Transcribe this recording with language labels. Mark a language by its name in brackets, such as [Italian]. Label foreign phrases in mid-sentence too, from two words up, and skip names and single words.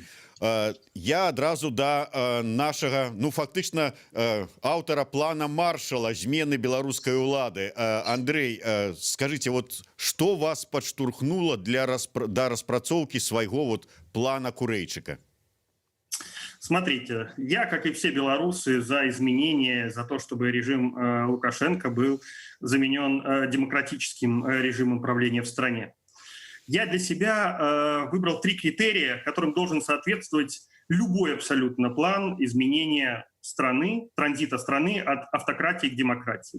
[Belarusian] Я адразу да нашага, фактычна, аўтара плана Маршала змены беларускай улады. Андрэй, скажите, што вас падштурхнула да распрацоўкі свайго плана Курэйчыка? [Russian] Смотрите, я, как и все белорусы, за изменения, за то, чтобы режим Лукашенко был заменен демократическим режимом правления в стране. Я для себя выбрал 3 критерия, которым должен соответствовать любой абсолютно план изменения страны, транзита страны от автократии к демократии.